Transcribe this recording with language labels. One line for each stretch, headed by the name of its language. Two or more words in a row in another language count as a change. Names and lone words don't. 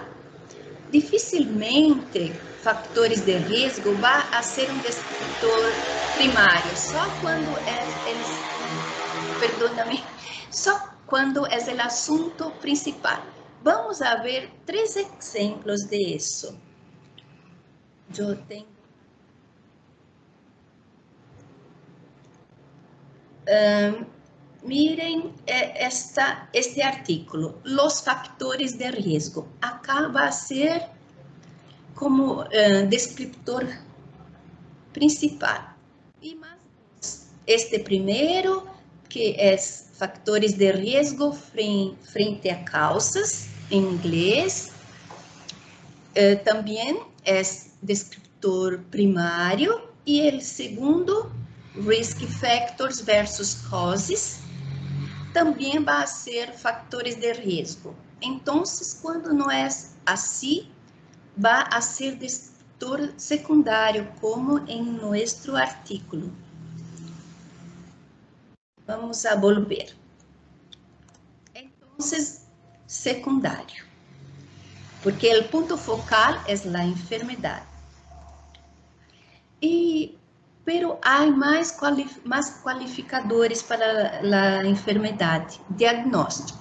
Portuguese: Dificilmente, fatores de risco vai a ser um descritor primário, só quando é o assunto principal. Vamos a ver 3 exemplos de isso. Eu tenho...
Spanish: miren este artículo, los factores de risco.
Portuguese: Acá vai ser como descriptor principal. E mais este primeiro, que é fatores de risco frente a causas, em inglês. Também é descriptor primário. E o segundo,
English: risk factors versus causes,
Portuguese: também vai ser fatores de risco. Então, quando não é assim, vai a ser descriptor secundário, como em nosso artículo.
Spanish: Vamos a volver. Então, secundario, porque el punto focal es la enfermedad. Pero hay más cualificadores para la enfermedad, diagnóstico.